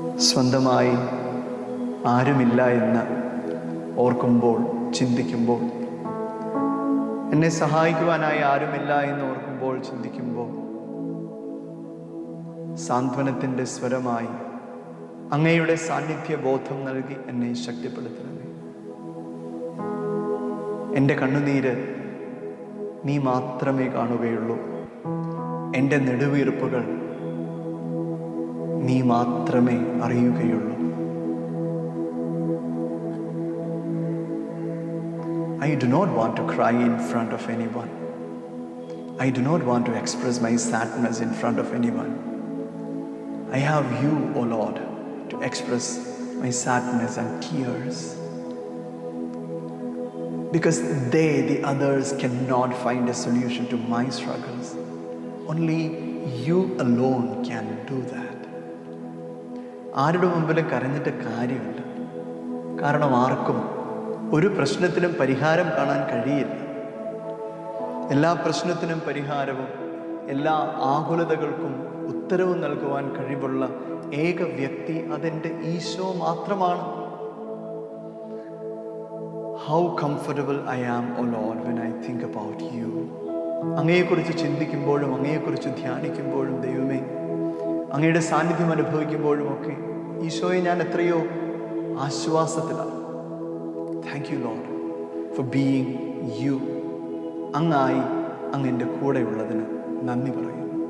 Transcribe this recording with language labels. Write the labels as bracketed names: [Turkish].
[Malayalam] സ്വന്തമായി ആരുമില്ല എന്ന് ഓർക്കുമ്പോൾ, ചിന്തിക്കുമ്പോൾ, എന്നെ സഹായിക്കുവാനായി ആരുമില്ല എന്ന് ഓർക്കുമ്പോൾ, ചിന്തിക്കുമ്പോൾ, സാന്ത്വനത്തിൻ്റെ സ്വരമായി അങ്ങയുടെ സാന്നിധ്യ ബോധം നൽകി എന്നെ ശക്തിപ്പെടുത്തണമേ. എൻ്റെ കണ്ണുനീര് നീ മാത്രമേ കാണുകയുള്ളൂ. എൻ്റെ നെടുവീർപ്പുകൾ നീ മാത്രമേ അറിയുകയുള്ളൂ. [English] I do not want to cry in front of anyone. I do not want to express my sadness in front of anyone. I have you, O Lord, to express my sadness and tears. Because they, the others, cannot find a solution to my struggles. Only you alone can do that. [Malayalam] ആരുടെ മുമ്പിലും കരഞ്ഞിട്ട് കാര്യമില്ല. കാരണം ആർക്കും ഒരു പ്രശ്നത്തിനും പരിഹാരം കാണാൻ കഴിയില്ല. എല്ലാ പ്രശ്നത്തിനും പരിഹാരവും എല്ലാ ആകുലതകൾക്കും ഉത്തരവും നൽകുവാൻ കഴിവുള്ള ഏക വ്യക്തി അതെൻ്റെ ഈശോ മാത്രമാണ്. [English] How comfortable I am, O Lord, when I think about you. [Malayalam] അങ്ങയെക്കുറിച്ച് ചിന്തിക്കുമ്പോഴും അങ്ങയെക്കുറിച്ച് ധ്യാനിക്കുമ്പോഴും ദൈവമേ, അങ്ങയുടെ സാന്നിധ്യം അനുഭവിക്കുമ്പോഴുമൊക്കെ ഈശോയെ ഞാൻ എത്രയോ ആശ്വാസത്തിലാണ്. [English] Thank you lord for being you. [Malayalam] അങ്ങായി അങ്ങൻ്റെ കൂടെയുള്ളതിന് നന്ദി പറയുന്നു.